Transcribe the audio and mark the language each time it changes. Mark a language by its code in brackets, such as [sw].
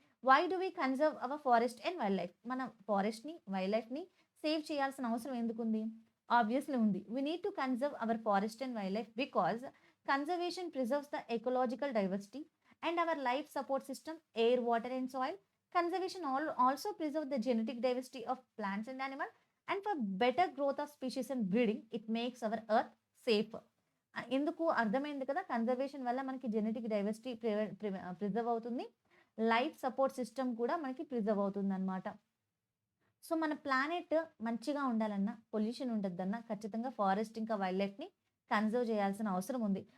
[en] Why do we conserve our forest and wildlife? [te] మనం ఫారెస్ట్ని, wild లైఫ్ని save చేయాల్సిన అవసరం ఎందుకుంది? ఆబ్వియస్లీ ఉంది. [en] We need to conserve our forest and wildlife because conservation preserves the ecological diversity and our life support system, air, water and soil. Conservation also preserve the genetic diversity of plants and animals, and for better growth of species and breeding, it makes our earth safe. [te] ఎందుకు అర్థమైంది కదా, conservation వల్ల మనకి genetic diversity preserve అవుతుంది, life support system కూడా మనకి preserve అవుతుంది అనమాట. సో మన ప్లానెట్ మంచిగా ఉండాలన్నా, పొల్యూషన్ ఉండొద్దన్నా ఖచ్చితంగా ఫారెస్ట్ ఇంకా వైల్డ్ లైఫ్ని కన్జర్వ్ చేయాల్సిన అవసరం ఉంది.